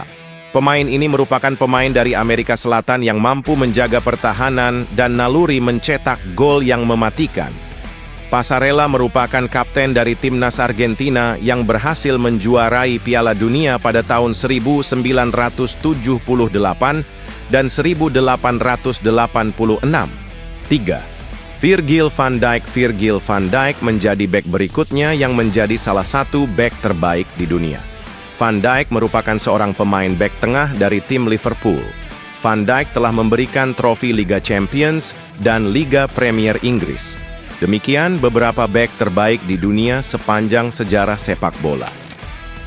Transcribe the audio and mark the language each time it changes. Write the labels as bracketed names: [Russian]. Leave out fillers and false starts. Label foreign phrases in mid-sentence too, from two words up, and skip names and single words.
[Indonesian] Pemain ini merupakan pemain dari Amerika Selatan yang mampu menjaga pertahanan dan naluri mencetak gol yang mematikan. Passarella merupakan kapten dari timnas Argentina yang berhasil menjuarai Piala Dunia pada tahun 1978 dan 1886. 3. Virgil van Dijk. Virgil van Dijk menjadi bek berikutnya yang menjadi salah satu bek terbaik di dunia. Van Dijk merupakan seorang pemain bek tengah dari tim Liverpool. Van Dijk telah memberikan trofi Liga Champions dan Liga Premier Inggris. Demikian beberapa bek terbaik di dunia sepanjang sejarah sepak bola.